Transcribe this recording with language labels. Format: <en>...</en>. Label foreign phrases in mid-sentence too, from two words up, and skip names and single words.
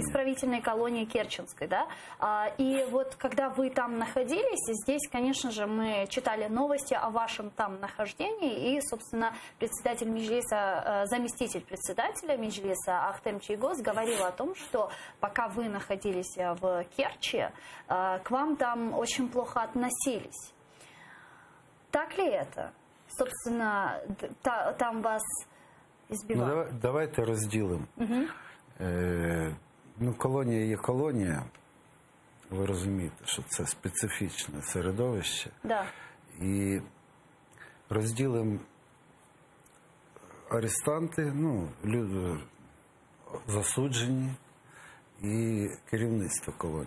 <ru>Исправительной колонии Керченской, да. И вот когда вы там находились, здесь, конечно же, мы читали новости о вашем там нахождении, и, собственно, председатель Меджлиса, заместитель председателя Меджлиса Ахтем Чийгоз говорил о том, что пока вы находились в Керчи, к вам там очень плохо относились. Так ли это? Собственно, там вас избивали.</ru> <uk>Давайте розділимо. Колонія є колонія. Ви розумієте, що це специфічне середовище.</uk> <ru>Да.</ru> <uk>І розділимо арестанти, люди засуджені і керівництво колонії.</uk>